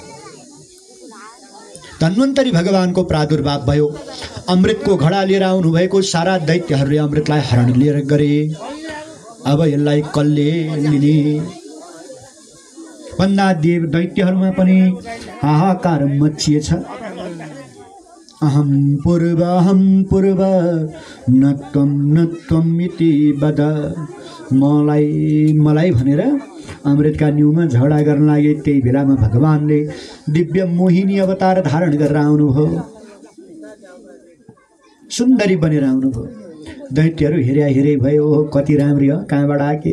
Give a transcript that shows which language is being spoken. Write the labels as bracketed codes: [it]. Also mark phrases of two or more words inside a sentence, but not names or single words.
[ne] धन्वन्तरी भगवानको प्रादुर्भाव भयो। अमृतको घडा लिएर आउनुभएको। सारा दैत्यहरूले अमृतलाई हरण लिएर गरे। अब यसलाई कसले लिने भन्दा देव दैत्यहरूमा पनि हाहाकार मचिएछ। [sa] अहम पूर्व न त्वम इति वद। [ne] मलाई भनेर अमृतका न्युमा झगडा गर्न लागे। त्यही बेलामा भगवानले दिव्य मोहिनी अवतार धारण गरेर आउनुभयो, सुन्दरी बनेर आउनुभयो। दैत्यहरू हेरे भयो, ओहो कति राम्री हो, कहाँबाट आके।